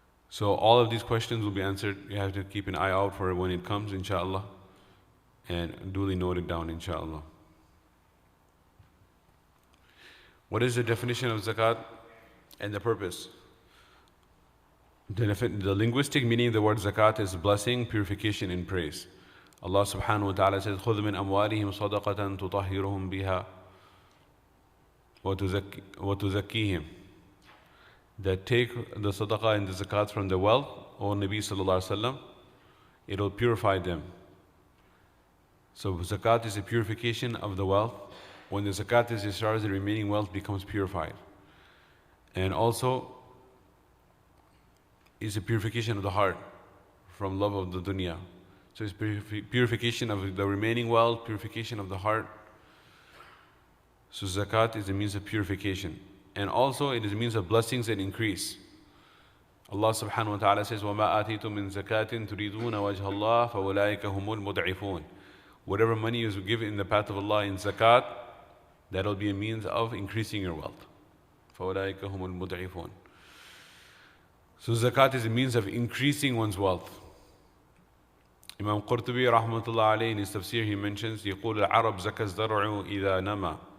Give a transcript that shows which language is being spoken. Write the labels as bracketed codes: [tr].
[en] So all of these questions will be answered. You have to keep an eye out for it when it comes, inshallah, and duly note it down, inshallah. What is the definition of zakat and the purpose? The linguistic meaning of the word zakat is blessing, purification, and praise. Allah subhanahu wa ta'ala says, [ar] خُذْ مِنْ أَمْوَالِهِمْ صَدَقَةً تُطَهِّرُهُمْ بِهَا وَتُزَكِّيهِمْ. [en] That take the sadaqah and the zakat from the wealth, O Nabi sallallahu alaihi wasallam, it will purify them. So zakat is a purification of the wealth. When the zakat is discharged, the remaining wealth becomes purified. And also, it's a purification of the heart from love of the dunya. So it's purification of the remaining wealth, purification of the heart. So zakat is a means of purification. And also it is a means of blessings and increase. Allah subhanahu wa ta'ala says, [ar] وَمَا آتِيتُم مِّن زَكَاةٍ تُرِيدُونَ وَجْهَ اللَّهِ فَأُولَٰئِكَ هُمُ الْمُضْعِفُونَ. [en] Whatever money you give in the path of Allah in zakat, that will be a means of increasing your wealth. [ar] فَأُولَٰئِكَ هُمُ الْمُضْعِفُونَ. [en] So zakat is a means of increasing one's wealth. Imam Qurtubi rahmatullah alayhi in his tafsir, he mentions, [ar] يقول العرب زكى الزرع إذا نما.